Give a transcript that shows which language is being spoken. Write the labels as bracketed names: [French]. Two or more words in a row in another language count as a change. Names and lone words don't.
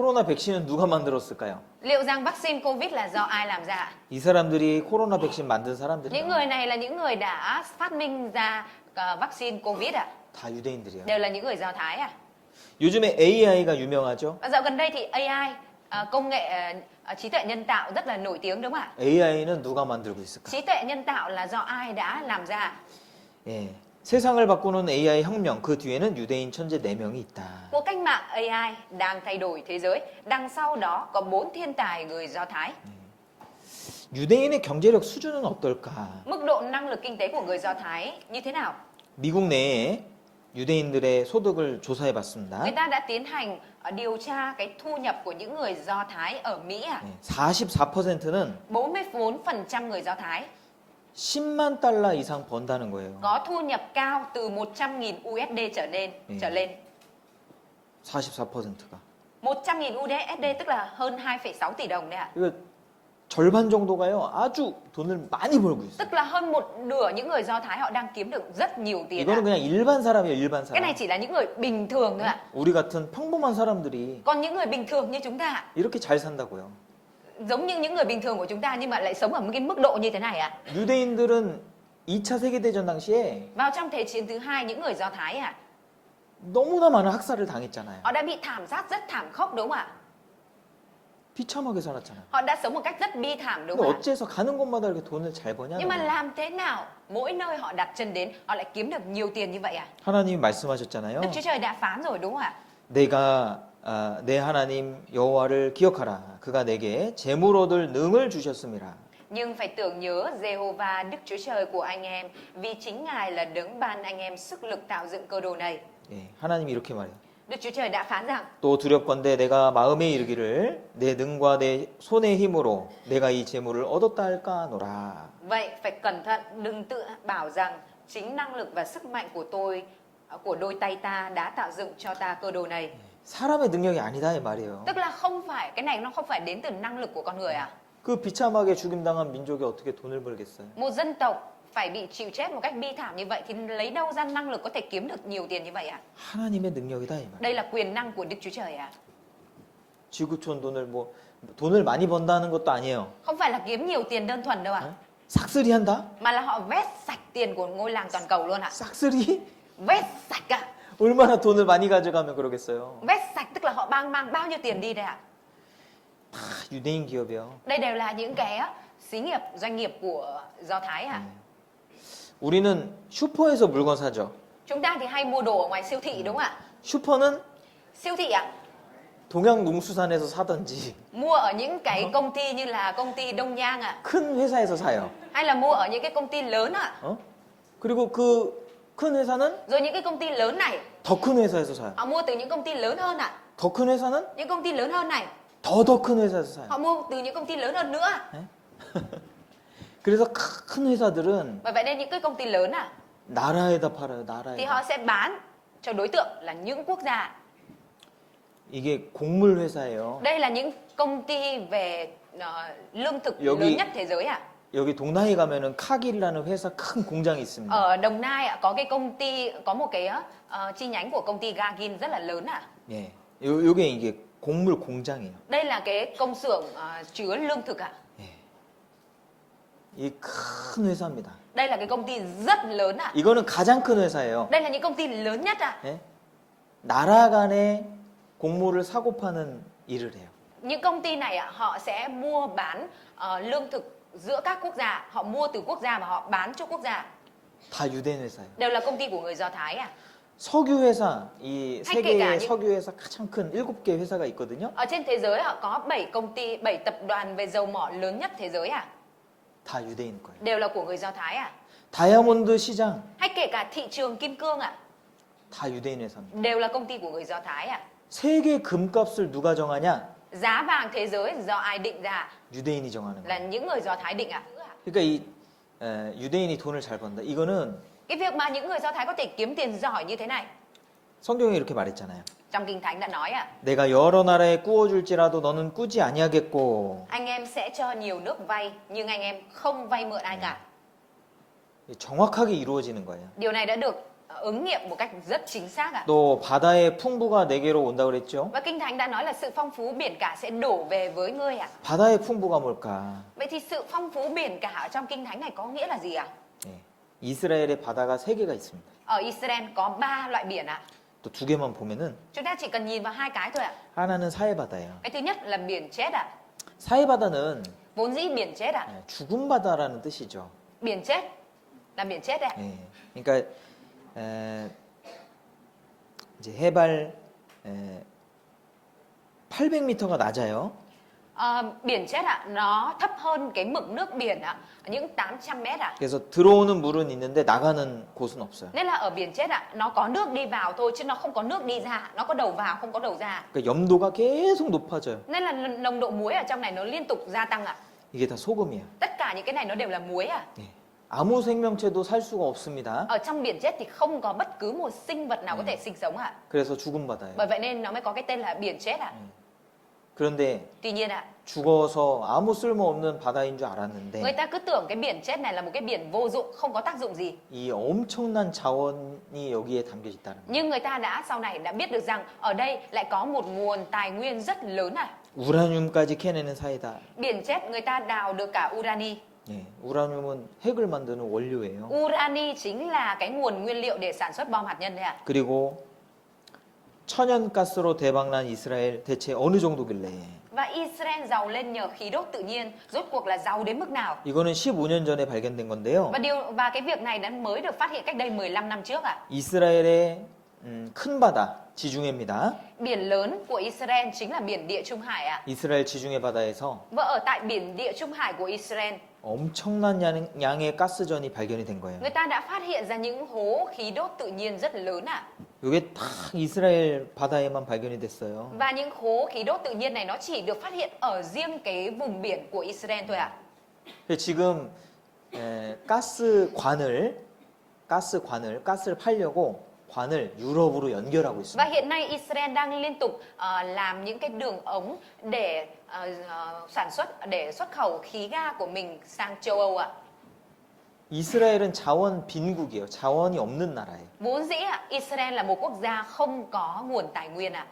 [Korean] 코로나 백신은 누가 만들었을까요? [Vietnamese] Liệu rằng vaccine Covid là do ai làm ra ạ? [Korean] 이 사람들이 코로나 백신 만든 [Vietnamese] Những [Korean] 사람들이에요. [Vietnamese] người này là những người đã phát minh ra vaccine Covid ạ. [Korean] 다 유대인들이에요. [Vietnamese] Đều là những người Do Thái ạ. [Korean] 요즘에 AI가 유명하죠? [Vietnamese] Và dạo gần đây thì AI, công nghệ trí tuệ nhân tạo rất là nổi tiếng đúng không ạ? [Korean] AI는 누가 만들고 있을까? [Vietnamese] Trí tuệ nhân tạo là do ai đã làm ra? [Korean] 예. 세상을 바꾸는 AI 혁명, 그 뒤에는 유대인 천재 4명이 있다. [Vietnamese] Cuộc cách mạng AI đang thay đổi thế giới. Đằng sau đó có 4 thiên tài người Do Thái. [Korean] 유대인의 경제력 수준은 어떨까? [Vietnamese] Mức độ năng lực kinh tế của người Do Thái như thế nào? [Korean] 미국 내에 유대인들의 소득을 조사해 봤습니다. [Vietnamese] Người ta đã tiến hành điều tra cái thu nhập của những người Do Thái ở Mỹ ạ. [Korean] 44%는 [Vietnamese] 44% người Do Thái [Korean] 10만 달러 이상 번다는 거예요. [Vietnamese] có thu nhập cao từ 100.000 USD trở lên. [Korean] 44%가. [Vietnamese] 100.000 USD tức là hơn 2,6 tỷ đồng đấy ạ. [Korean] 이거 절반 정도가요. 아주 돈을 많이 벌고 있어요. [Vietnamese] Tức là hơn một nửa những người Do Thái họ đang kiếm được rất nhiều tiền ạ. [Korean] 이거는 그냥 일반 사람이에요, 일반 [Vietnamese] Cái này [Korean] 사람. [Vietnamese] chỉ là những người bình thường thôi ạ. [Korean] 우리 같은 평범한 사람들이 [Vietnamese] Còn những người bình thường như chúng ta, [Korean] 이렇게 잘 산다고요. [Vietnamese] giống như những người bình thường của chúng ta nhưng mà lại sống ở một cái mức độ như thế này ạ. [Korean] 유대인들은 2차 세계대전 당시에 [Vietnamese] Vào trong Thế chiến thứ hai, những người Do Thái ạ, [Korean] 너무나 많은 학살을 당했잖아요. [Vietnamese] họ đã bị thảm sát rất thảm khốc đúng không ạ? [Korean] 비참하게 살았잖아요. [Vietnamese] Họ đã sống một cách rất bi thảm đúng [Korean] 근데 [Vietnamese] không ạ? [Korean] 어째서 가는 곳마다 이렇게 돈을 잘 버냐? [Vietnamese] Nhưng mà làm thế nào mỗi nơi họ đặt chân đến họ lại kiếm được nhiều tiền như vậy ạ? [Korean] 하나님이 말씀하셨잖아요. [Vietnamese] Đức Chúa Trời đã phán rồi đúng không ạ? [Korean] 내가 내 하나님 여호와를 기억하라. 그가 내게 재물 얻을 능을 주셨음이라. [Vietnamese] Nhưng phải tưởng nhớ Jehovah Đức Chúa Trời của anh em, vì chính Ngài là đấng ban anh em sức lực tạo dựng cơ đồ này. [Korean] 예, 하나님이 이렇게 말해요. [Vietnamese] Đức Chúa Trời đã phán rằng [Korean] 또 두렵건대 내가 마음에 이르기를 내 능과 내 손의 힘으로 내가 이 재물을 얻었다 할까노라. [Vietnamese] vậy phải cẩn thận, đừng tự bảo rằng chính năng lực và sức mạnh của tôi, của đôi tay ta đã tạo dựng cho ta cơ đồ này. [Korean] 사람의 능력이 아니다 이 말이에요. [Vietnamese] Tức là không phải, cái này nó không phải đến từ năng lực của con người à? [Korean] 그 비참하게 죽임당한 민족이 어떻게 돈을 벌겠어요? [Vietnamese] Một dân tộc phải bị chịu chết một cách bi thảm như vậy thì lấy đâu ra năng lực có thể kiếm được nhiều tiền như vậy à? [Korean] 하나님의 능력이다 이 말. [Vietnamese] Đây là quyền năng của Đức Chúa Trời à? [Korean] 지구촌 돈을 많이 번다는 것도 아니에요. [Vietnamese] Không phải là kiếm nhiều tiền đơn thuần đâu ạ. [Korean] 싹쓸이 한다? [Vietnamese] Mà là họ vét sạch tiền của ngôi làng toàn cầu luôn ạ. [Korean] 싹쓸이? [Vietnamese] Vét sạch ạ. [Korean] 얼마나 돈을 많이 가져가면 그러겠어요? [Vietnamese] Vét sạch tức là họ mang bao nhiêu tiền đi đây ạ? [Korean] 다 유대인 기업이요. [Vietnamese] Đây đều là những cái xí nghiệp, doanh nghiệp của Do Thái à? [Korean] 우리는 슈퍼에서 물건 사죠. [Vietnamese] Chúng ta thì hay mua đồ ở ngoài siêu thị đúng không ạ? [Korean] 슈퍼는 [Vietnamese] Siêu thị ạ? [Korean] 동양농수산에서 사든지 [Vietnamese] Mua ở những cái công ty như là công ty Đông Nhang ạ? [Korean] 큰 회사에서 사요. [Vietnamese] Hay là mua ở những cái công ty lớn ạ? [Korean] 그리고 그 큰 회사는 [Vietnamese] Rồi những cái công ty lớn này [Korean] 더 큰 회사에서 사요. [Vietnamese] họ mua từ những công ty lớn hơn ạ? [Korean] 더 큰 회사는 [Vietnamese] Những công ty lớn hơn này [Korean] 더 큰 회사에서 사요. [Vietnamese] họ mua từ những công ty lớn hơn nữa ạ? [Korean] 그래서 큰 회사들은 [Vietnamese] Bởi vậy nên những cái công ty lớn ạ [Korean] 나라에다 팔아요. [Vietnamese] thì [Korean] 나라에. [Vietnamese] họ sẽ bán cho đối tượng là những quốc gia. [Korean] 이게 곡물 회사예요. [Vietnamese] Đây là những công ty về lương thực [Korean] 여기- [Vietnamese] lớn nhất thế giới ạ. [Korean] 여기 동나이 가면은 카길이라는 회사 큰 공장이 있습니다. [Vietnamese] Ở Đồng Nai ạ có cái công ty, có một cái chi nhánh của công ty Gagin rất là lớn ạ. [Korean] 예. 요게 이게 곡물 공장이에요. [Vietnamese] Đây là cái công xưởng chứa lương thực ạ. [Korean] 이 큰 회사입니다. [Vietnamese] Đây là cái công ty rất lớn ạ. [Korean] 이거는 가장 큰 회사예요. [Vietnamese] Đây là những công ty lớn nhất ạ. [Korean] 예? 나라 간에 곡물을 사고 파는 일을 해요. [Vietnamese] Những công ty này ạ họ sẽ mua bán lương thực giữa các quốc gia, họ mua từ quốc gia và họ bán cho quốc gia. [Korean] 다 유대인 회사예요. [Vietnamese] Đều là công ty của người Do Thái ạ. [Korean] 석유 회사, 이 [Vietnamese] hay kể cả [Korean] 세계의 [Vietnamese] những- [Korean] 석유 회사 가장 큰 7개 회사가 있거든요. [Vietnamese] Ở trên thế giới họ có 7 công ty, 7 tập đoàn về dầu mỏ lớn nhất thế giới ạ. [Korean] 다 유대인 거예요. [Vietnamese] Đều là của người Do Thái ạ. [Korean] 다이아몬드 시장 [Vietnamese] Hay kể cả thị trường kim cương ạ, [Korean] 다 유대인 회사입니다. [Vietnamese] đều là công ty của người Do Thái ạ. [Korean] 세계 금값을 누가 정하냐? [Vietnamese] Giá vàng thế giới do ai định ra? [Korean] 유대인이 정하는 [Vietnamese] Là [Korean] 거예요. [Vietnamese] những người Do Thái định ạ. [Korean] 그러니까 이 유대인이 돈을 잘 번다. 이거는 [Vietnamese] Cái việc mà những người Do Thái có thể kiếm tiền giỏi như thế này [Korean] 성경에 이렇게 말했잖아요. [Vietnamese] Trong Kinh Thánh đã nói [Korean] 내가 여러 나라에 꾸어줄지라도 너는 꾸지 아니하겠고. [Vietnamese] anh em sẽ cho nhiều nước vay nhưng anh em không vay mượn ai cả. [Korean] 정확하게 이루어지는 거예요. [Vietnamese] Điều này đã được ứng nghiệm một cách rất chính xác ạ. [Korean] 또 바다의 풍부가 내게로 온다 그랬죠. [Vietnamese] Và Kinh Thánh đã nói là sự phong phú biển cả sẽ đổ về với ngươi ạ. [Korean] 바다의 풍부가 뭘까? [Vietnamese] Vậy thì sự phong phú biển cả ở trong Kinh Thánh này có nghĩa là gì ạ? [Korean] 예, 이스라엘의 바다가 3개가 있습니다. [Vietnamese] Ở Israel có 3 loại biển ạ. [Korean] 또 2개만 보면은 [Vietnamese] Chúng ta chỉ cần nhìn vào 2 cái thôi ạ. [Korean] 하나는 사해바다예요. [Vietnamese] Cái thứ nhất là biển chết ạ. [Korean] 사해바다는 [Vietnamese] Vốn dĩ biển chết ạ. [Korean] 죽은 바다라는 뜻이죠. [Vietnamese] Biển chết là biển chết ạ. [Korean] 예, 그러니까 이제 해발 800m가 낮아요. [Vietnamese] Biển chết ạ, nó thấp hơn cái mực nước biển ạ, những 800 mét ạ. [Korean] 그래서 들어오는 물은 있는데 나가는 곳은 없어요. [Vietnamese] Nên là ở biển chết ạ, nó có nước đi vào thôi chứ nó không có nước đi ra, nó có đầu vào không có đầu ra. [Korean] 그러니까 염도가 계속 높아져요. [Vietnamese] Nên là nồng độ muối ở trong này nó liên tục gia tăng ạ. [Korean] 이게 다 소금이에요. [Vietnamese] Tất cả những cái này nó đều là muối ạ. [Korean] 예, 아무 생명체도 살 수가 없습니다. [Vietnamese] Ở trong biển chết thì không có bất cứ một sinh vật nào có thể sinh sống ạ. [Korean] 그래서 죽은 바다예요. [Vietnamese] Bởi vậy nên nó mới có cái tên là biển chết ạ. [Korean] 그런데 [Vietnamese] Tuy nhiên ạ, [Korean] 죽어서 아무 쓸모없는 바다인 줄 [Vietnamese] người [Korean] 알았는데 [Vietnamese] ta cứ tưởng cái biển chết này là một cái biển vô dụng, không có tác dụng gì. [Korean] 이 엄청난 자원이 여기에 담겨 있다는 거예요. [Vietnamese] Nhưng người ta sau này đã biết được rằng ở đây lại có một nguồn tài nguyên rất lớn ạ. [Korean] 우라늄까지 캐내는 사이다. [Vietnamese] Biển chết người ta đào được cả urani. [Korean] 예, 우라늄은 핵을 만드는 원료예요. [Vietnamese] Urani chính là cái nguồn nguyên liệu để sản xuất bom hạt nhân đấy ạ. [Korean] 그리고 천연가스로 대박난 이스라엘 대체 어느 정도길래? [Vietnamese] Và Israel giàu lên nhờ khí đốt tự nhiên, rốt cuộc là giàu đến mức nào? [Korean] 이거는 15년 전에 발견된 건데요. [Vietnamese] Và cái việc này đã mới được phát hiện cách đây 15 năm trước ạ. [Korean] 이스라엘의 큰 바다 지중해입니다. [Vietnamese] Biển lớn của Israel chính là biển Địa Trung Hải ạ. [Korean] 이스라엘 지중해 바다에서 [Vietnamese] Và ở tại biển Địa Trung Hải của Israel, [Korean] 엄청난 양의 가스전이 발견이 된 거예요. [Vietnamese] người ta đã phát hiện ra những hố khí đốt tự nhiên rất lớn ạ. [Korean] 이게 다 이스라엘 바다에만 발견이 됐어요. [Vietnamese] Và những hố khí đốt tự nhiên này nó chỉ được phát hiện ở riêng cái vùng biển của Israel thôi ạ. [Korean] 지금 가스를 팔려고 관을 유럽으로 연결하고 [Vietnamese] Và [Korean] 있습니다. [Vietnamese] hiện nay Israel đang liên tục làm những cái đường ống để sản xuất, để xuất khẩu khí ga của mình sang châu Âu ạ. [Korean] 이스라엘은 자원 빈국이에요. 자원이 없는 나라예요. [Vietnamese] Vốn dĩ Israel là một quốc gia không có nguồn tài nguyên ạ.